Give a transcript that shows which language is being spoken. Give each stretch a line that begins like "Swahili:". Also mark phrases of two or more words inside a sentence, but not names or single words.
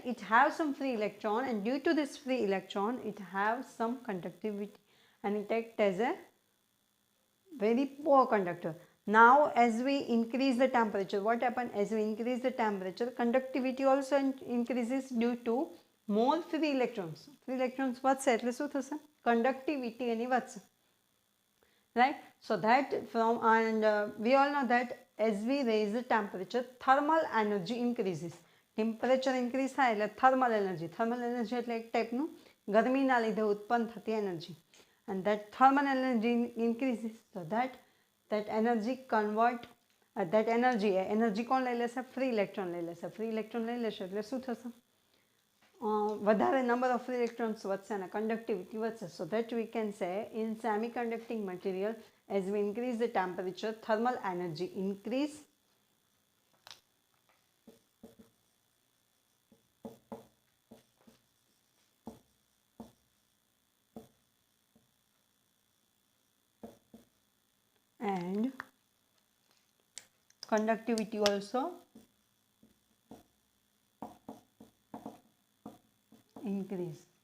English: It has some free electron, and due to this free electron it have some conductivity and it acts as a very poor conductor. Now as we increase the temperature, what happens? As we increase the temperature, conductivity also increases due to more free electrons. Free electrons
Gujarati: વધશે એટલે શું થશે? Conductivity એની વધશે,
English: right? So that from, and we all know that as we raise the temperature, thermal energy increases. Temperature increase
Gujarati: થાય એટલે
English: thermal energy
Gujarati: એટલે એક ટાઈપનું ગરમીના લીધે ઉત્પન્ન થતી એનર્જી,
English: and that thermal energy increases, so that energy convert, that energy
Gujarati: કોણ લઈ લેશે?
English: Free electron
Gujarati: લઈ લેશે.
English: Free electron
Gujarati: લઈ લેશે એટલે શું થશે? વધારે
English: number of free electrons
Gujarati: વધશે અને conductivity વધશે.
English: So that we can say in semiconducting material, as we increase the temperature, thermal energy increase, and conductivity also increase.